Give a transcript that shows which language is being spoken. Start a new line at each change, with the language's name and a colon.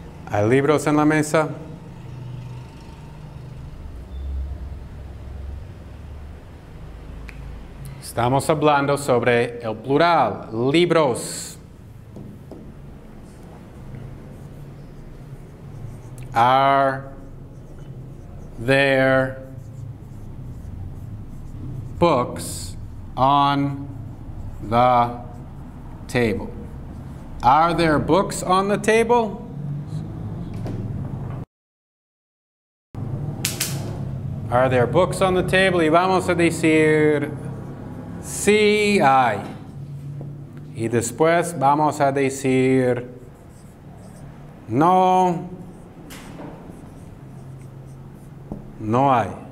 Spanish: ¿Hay libros en la mesa? Estamos hablando sobre el plural, libros.
English: Are there books on the table? Are there books on the table? Are there books on the table?
Spanish: Y vamos a decir sí hay. Y después vamos a decir no hay.